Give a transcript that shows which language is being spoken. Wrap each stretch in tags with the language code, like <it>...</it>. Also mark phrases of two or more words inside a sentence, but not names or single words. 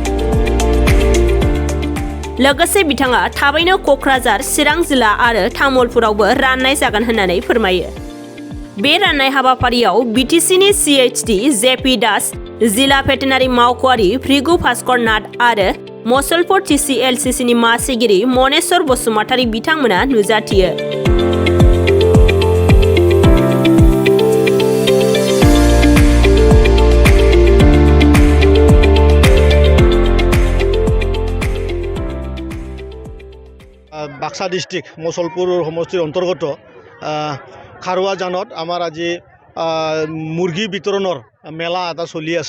<brx>लोगोसे बिथाङा थाबैनो क'क्राझार, चिरां जिल्ला आरो तामुलपुरावबो राननाय जागोन होननानै फोरमायो। बे राननाय हाबाफारियाव बिटिसिनि सिएचडि जेपि दास, जिल्ला भेटेनारि मावख'आरि भृगु भास्कर नाथ आरो मसलपुर टिसिएलसिसिनि मासिगिरि मनेश्वर बसुमतारी बिथांमोना नुजाथियो।</brx> <as>বাক্সা ডিস্ট্রিক্ট মসলপুর সমষ্টির অন্তর্গত খাৰুৱা জানত আমাৰ আজি মুৰ্গী বিতৰণৰ মেলা এটা চলি আছে।</as>